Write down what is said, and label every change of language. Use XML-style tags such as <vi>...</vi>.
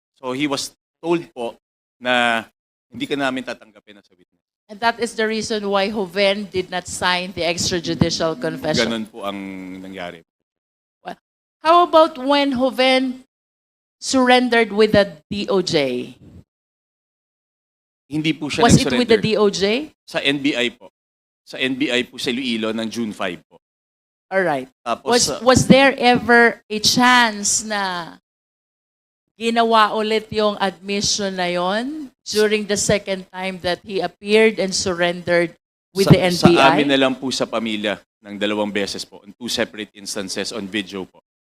<en>So he was told</en> <tl>po na hindi ka namin tatanggapin</tl> <en>as a witness. And that is the reason why Joven did not sign the extrajudicial confession.</en> <tl>Ganon po ang nangyari.</tl> <en>How about when Joven surrendered with the DOJ?</en> <tl>Hindi po siya</tl> <en>Was it with the</en> <tl>nag-surrender.</tl> <en>DOJ?</en> <tl>Sa NBI po. Sa NBI po sa Iloilo ng June 5 po.</tl> <en>All right.</en> <tl>Tapos,</tl> <en>Was there ever a chance</en> <tl>na ginawa ulit yung admission na yon</tl> <en>during the second time that he appeared and surrendered with the NBI?</en> <tl>Sa amin na lang po sa pamilya ng 2 beses po,</tl> <en>on 2 separate instances on video</en> <tl>po.</tl>